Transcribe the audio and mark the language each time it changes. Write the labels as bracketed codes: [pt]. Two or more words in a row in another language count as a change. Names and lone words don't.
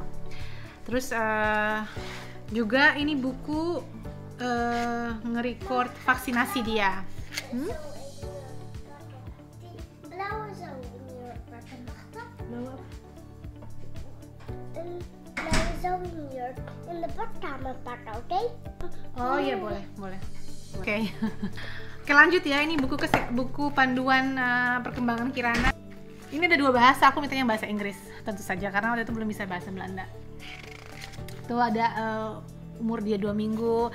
[id] Terus juga ini buku nge-record vaksinasi dia. [nl] In de badkamer pakken, oké? [id] Oh iya, boleh. Oke. Oke, lanjut ya. Ini buku panduan perkembangan Kirana. Ini ada 2 bahasa. Aku mintanya bahasa Inggris tentu saja karena waktu itu belum bisa bahasa Belanda. Tuh ada umur dia 2 minggu.